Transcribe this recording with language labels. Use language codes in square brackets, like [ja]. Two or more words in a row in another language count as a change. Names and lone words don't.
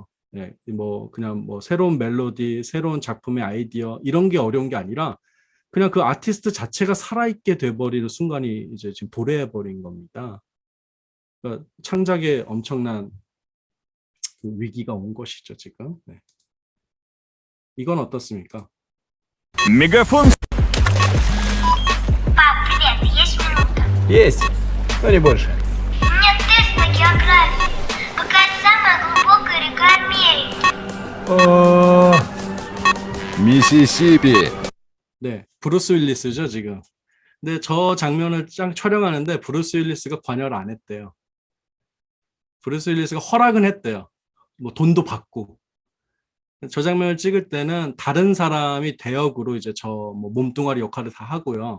[ko] 예, 뭐 그냥 뭐 새로운 멜로디, 새로운 작품의 아이디어 이런 게 어려운 게 아니라 그냥 그 아티스트 자체가 살아있게 돼버리는 순간이 이제 지금 도래해버린 겁니다. 그러니까 창작에 엄청난 그 위기가 온 것이죠, 지금. 네. 이건 어떻습니까? [ru] Мегафон. Пап, привет, есть минута? Есть, но не больше. У меня тест по географии. Какая самая глубокая река Америки? О, Миссисипи. [ko] 네, 브루스 윌리스죠, 지금. 근데 저 장면을 촬영하는데 브루스 윌리스가 관여를 안 했대요. 브루스 윌리스가 허락은 했대요. 뭐 돈도 받고. 저 장면을 찍을 때는 다른 사람이 대역으로 이제 저 뭐 몸뚱아리 역할을 다 하고요.